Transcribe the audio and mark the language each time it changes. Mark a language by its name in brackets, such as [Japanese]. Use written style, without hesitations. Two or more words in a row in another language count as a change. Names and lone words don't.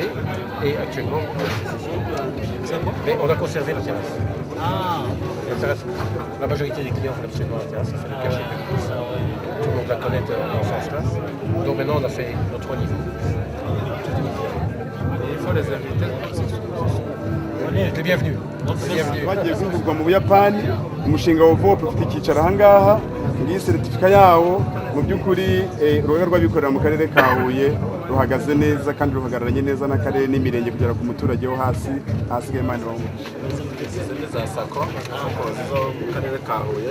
[French] Et actuellement, mais on a conservé la terrasse. La terrasse, la majorité des clients veulent absolument la terrasse, ça fait le cachet de l'église. Tout le monde la connaît dans son espace. Donc maintenant, on a fait nos 3 niveaux. Et il faut les inviter. Les bienvenus. [Kinyarwanda] Bagiye kuvugwa mu Buyapani, umushinga wa VOP ufite icyicaro ahangaha, ngiyi certificat yawo mu by'ukuri urugaga rw'abikorera mu karere ka Huye ruhagaze neza kandi ruhagararanye neza n'akarere n'imirenge kugera ku muturage wo hasi hasigaye mani wa Izi za sako zo mu karere ka Huye.